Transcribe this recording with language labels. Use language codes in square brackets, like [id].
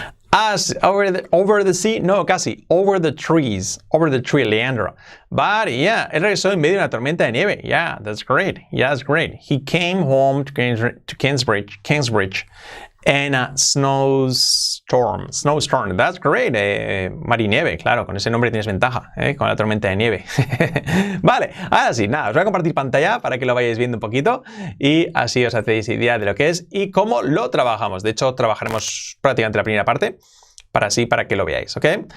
[en] As over the sea, [es] no, casi, [en] over the tree, Leandro. But yeah, [es] él regresó en medio de una tormenta de nieve. [en] Yeah, that's great. He came home to Kingsbridge in a snowstorm. That's great. [es] Marinieve, claro, con ese nombre tienes ventaja, con la tormenta de nieve. Vale, ahora sí, nada, os voy a compartir pantalla para que lo vayáis viendo un poquito y así os hacéis idea de lo que es y cómo lo trabajamos. De hecho, trabajaremos prácticamente la primera parte para que lo veáis, ¿ok?